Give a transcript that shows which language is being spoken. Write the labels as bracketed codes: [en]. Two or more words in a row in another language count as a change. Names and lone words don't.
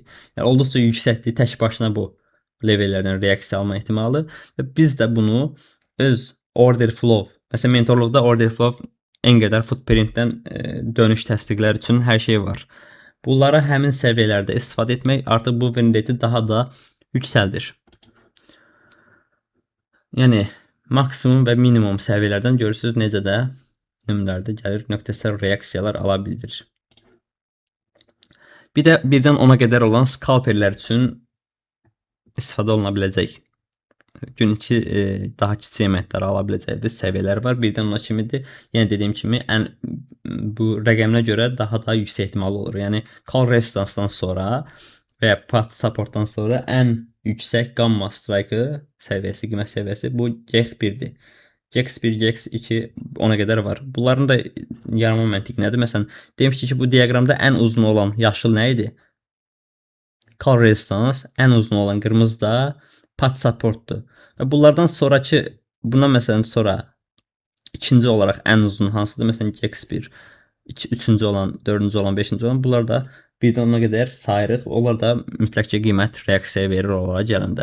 [az] Yəni olduqca yüksəkdir, tək başına bu levellərdən reaksiya alma ehtimalı və biz də bunu öz [en] order flow, [az] məsələn mentorluqda [en] order flow [az] en qədər footprintdən dönüş təsdiqlər üçün hər şey var. Bunlara həmin səviyyələrdə istifadə etmək artıq bu [en] win rate-i [az] daha da yüksəldir. Yəni maksimum və minimum səviyyələrdən görürsünüz necə də nömrələrdə gəlir nöqtəsəl reaksiyalar ala bilir. Bir də 1-dən 10-a qədər olan scalperlər üçün istifadə oluna biləcək. Gün içi daha kiçik qiymətlər ala biləcəyiniz səviyyələr var. 1-dən 10-a kimidir. Yəni dediyim kimi bu rəqəminə görə daha da yüksək ehtimal olur. Yəni [en] call resistance-dan [az] sonra və ya [en] pat supportdan [az] sonra ən yüksək [en] gamma strike [az] səviyyəsi, qiymət səviyyəsi bu GX1-dir. GX1, GX2 ona qədər var. Bunların da yaranma məntiqi nədir? Məsələn, demişdik ki, bu diaqramda ən uzun olan yaşıl nə idi? [en] Call resistance, [az] ən uzun olan qırmızı da [en] pat supportdur. [az] Və bunlardan sonraki, bundan məsələn sonra ikinci olaraq ən uzun hansıdır? Məsələn GX1, üçüncü olan, dördüncü olan, beşinci olan. Bunlar da 1-dən 10-a qədər sayırıq. Onlar da mütləq ki qiymət reaksiya verir onlara gələndə.